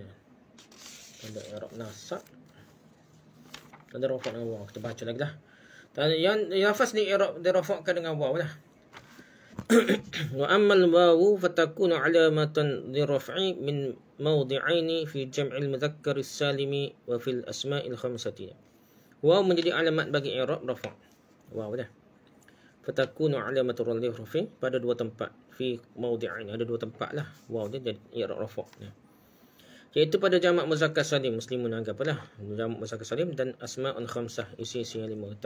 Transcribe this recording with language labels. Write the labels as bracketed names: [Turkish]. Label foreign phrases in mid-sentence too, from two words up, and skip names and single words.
[Malay] Ada i'rab nasab. Ada rafa' dengan waw. Kita baca lagi lah. Dan yang lafaz ni i'rab dirafa'kan dengan waw lah. [Arabic] وأما الواو فتكون علامة للرفع من موضعين في جمع المذكر السالم وفي الأسماء الخمسة. [Malay] Waw menjadi alamat bagi i'rab rafa'. Waw dah. [Arabic] فتكون علامة الرفع' [Malay] pada dua tempat. [Arabic] في موضعين, [Malay] ada dua tempat lah waw dia jadi i'rab rafa'. Iaitu pada jamak muzakkar salim, muslimun anggaplah jamak muzakkar salim, dan [Arabic] أسماء خمسة, [Malay] isi-isi yang 5.